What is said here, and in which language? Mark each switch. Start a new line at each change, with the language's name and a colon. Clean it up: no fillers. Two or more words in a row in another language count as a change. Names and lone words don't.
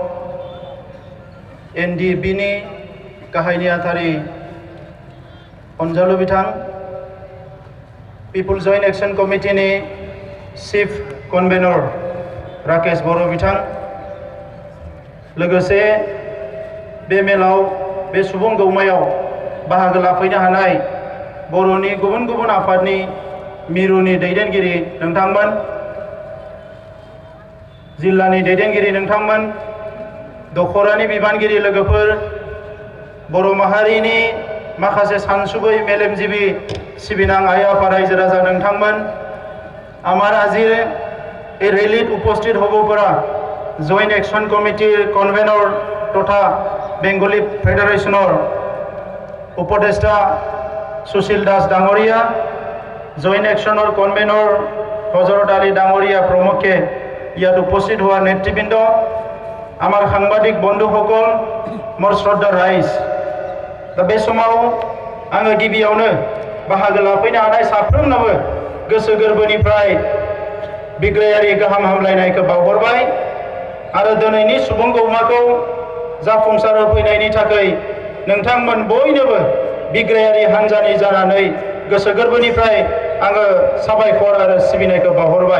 Bodo: एनडिपिनि गाहाय नेहाथारि अनजालु बिथां, पिपुल्स जयेन्ट एक्शन कमिटिनि चिफ कनभेनर राकेश बर' बिथां, लोगोसे बे मेलाव बे सुबुं गौमायाव बाहागो लाफैनो हानाय बर'नि गुबुन गुबुन आफादनि मिरुनि दैदेनगिरि नोंथांमोन, जिल्लानि दैदेनगिरि नोंथांमोन, दखरानि बिबानगिरि लोगोफोर, बर' माहारिनि माखासे सानसुबै मेलेमजिबि सिबिनां आइ आफा रायजो राजा नोंथांमोन,
Assamese: আমাৰ আজিৰ এই রেলিত উপস্থিত হব পৰা জয়েন্ট একশন কমিটিৰ কনভেনর তথা বেঙ্গলী ফেডারেশনৰ উপদেষ্টা সুশীল দাস ডাঙৰীয়া, জয়েন্ট একশনৰ কনভেনর হজরত আলী ডাঙৰীয়া প্ৰমুখে ইয়াত উপস্থিত হোৱা নেতৃবৃন্দ, আমাৰ সাংবাদিক বন্ধুসকল, মোৰ শ্ৰদ্ধা ৰাইজ।
Bodo: दा बे समाव आङो गिबियावनो बाहागो लाफैनो हानाय साफ्रोमनोबो गोसो गोरबोनिफ्राय बिग्रायारि गाहाम हामलायनायखौ बावहरबाय आरो दिनैनि सुबुं गौमाखौ जाफुंसार होफैनायनि थाखाय नोंथांमोन बयनोबो बिग्रायारि हान्जानि जानानै गोसो गोरबोनिफ्राय आङो साबायखर आरो सिबिनायखौ बावहरबाय।